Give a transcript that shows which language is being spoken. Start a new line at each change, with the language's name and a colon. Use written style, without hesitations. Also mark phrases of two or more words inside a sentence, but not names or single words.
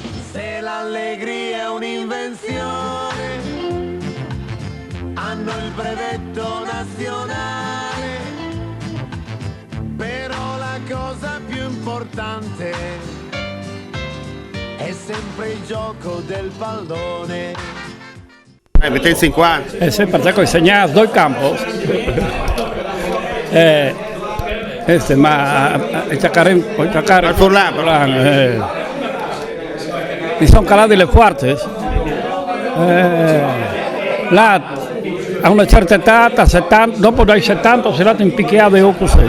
Italian: Se l'allegria è un'invenzione, hanno il brevetto nazionale, però la cosa più importante è sempre il gioco del pallone.
Portuguese: Mete 50. É sempre até conseguir dois campos.
Italian: Ma Al Furlan. Mi sono calate le forze. Là a una certa età, a 70, dopo dai 70 si è andato in picchiato e così.